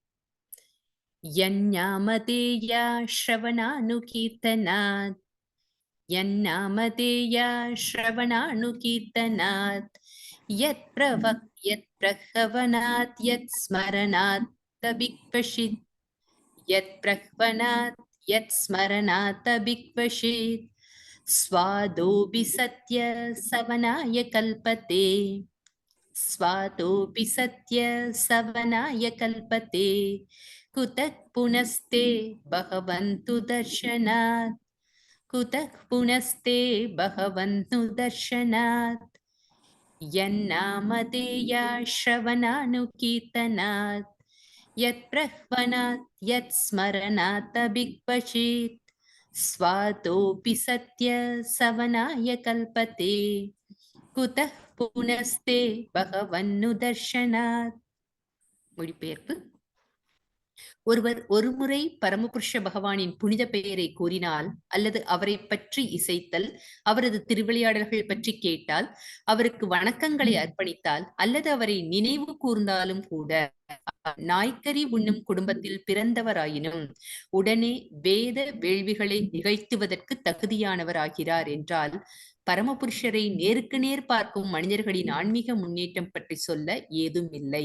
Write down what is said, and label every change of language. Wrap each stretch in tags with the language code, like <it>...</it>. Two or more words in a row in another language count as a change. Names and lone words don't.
<sa>यन्नामधेया श्रवणानुकीर्तनात्, यन्नामधेया श्रवणानुकीर्तनात्, यत् प्रह्वणात् यत् स्मरणात् तभिक्वचित्, यत् प्रह्वणात् यत् स्मरणात् तभिक्वचित्, स्वातोऽपि सत्य सवनाय कल्पते, स्वातोऽपि सत्य सवनाय कल्पते, कुतः पुनस्ते भगवन्तु दर्शनात्, कुतः पुनस्ते भगवन्तु दर्शनात्, यन्नामधेया श्रवणानुकीर्तनात्, यत्प्रह्वनात् यत्स्मरणात् अभिक्वचित्, स्वातोऽपि सत्य सवनाय कल्पते, कुतः पुनस्ते भगवन्नु दर्शनात्.</sa> <ta>மொழிபெயர்ப்பு: ஒருவர் ஒருமுறை பரமபுருஷ பகவானின் புனித பெயரை கூறினால் அல்லது அவரை பற்றி இசைத்தல், அவரது திருவிளையாடல்கள் பற்றி கேட்டால், அவருக்கு வணக்கங்களை அர்ப்பணித்தால் அல்லது அவரை நினைவு கூர்ந்தாலும் கூட, நாய்க்கறி உண்ணும் குடும்பத்தில் பிறந்தவராயினும் உடனே வேத வேள்விகளை நிகழ்த்துவதற்கு தகுதியானவர் ஆகிறார் என்றால், பரமபுருஷரை நேருக்கு நேர் பார்க்கும் மனிதர்களின் ஆன்மீக முன்னேற்றம் பற்றி சொல்ல ஏதும் இல்லை.</ta>